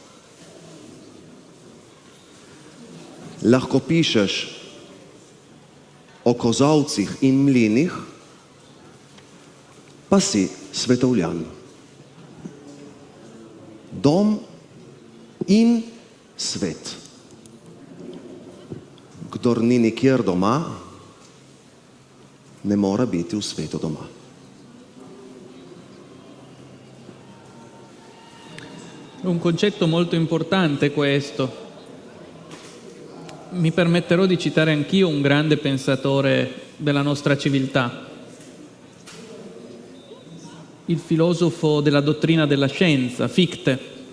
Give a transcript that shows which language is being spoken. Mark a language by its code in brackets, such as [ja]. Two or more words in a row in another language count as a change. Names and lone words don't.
[sl] Lahko pišeš o kozolcih in mlinih, pa si svetovljan. Dom in svet. Kdor ni nikjer doma, ne mora biti v svetu doma. [it] Un concetto molto importante questo. Mi permetterò di citare anch'io un grande pensatore della nostra civiltà, il filosofo della dottrina della scienza, Fichte.